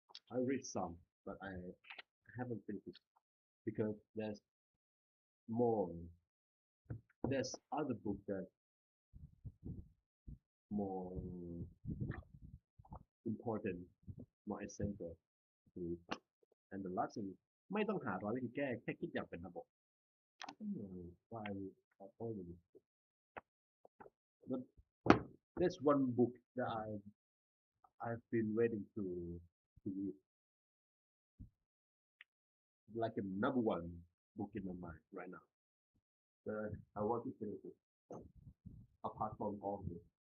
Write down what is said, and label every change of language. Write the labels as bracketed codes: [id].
[en] I read some, but I haven't finished it because more. There's other book that more important, more essential to read. And the last thing [th] ไม่ต้องหาร้อยวิธีแก้แค่คิดอย่างเป็นระบบ [en] why I told you. But there's one book that I've been waiting to read, like a number one book in my mind right now. But I want to finish it apart from all this.